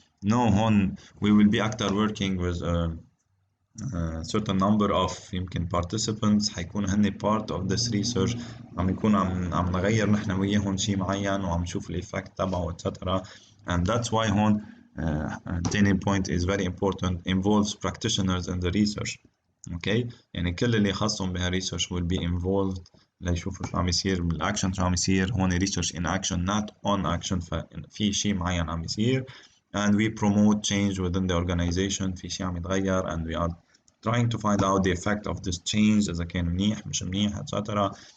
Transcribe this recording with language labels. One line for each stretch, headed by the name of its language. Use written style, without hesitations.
English: No,
Arabic: هون
English: we will be active working with a certain number of
Arabic: يمكن
English: participants
Arabic: حيكونوا هن
English: part of this research،
Arabic: عم يكونوا عم نغير نحن وياهم شيء معين وعم نشوف الإفكت تبعه
English: etc. And that's why
Arabic: هون تاني
English: point is very important, involves practitioners in the research.
Arabic: اوكي. يعني كل اللي خاصهم بهالريسيرش
English: will be involved
Arabic: ليشوفوا شو عم يصير بالاكشن، شو عم يصير هون
English: research in action not on action.
Arabic: ففي شيء معين عم يصير
English: and we promote change within the organization،
Arabic: في شيء عم يتغير
English: and we are trying to find out the effect of this change
Arabic: إذا كان منيح مش منيح
English: etc.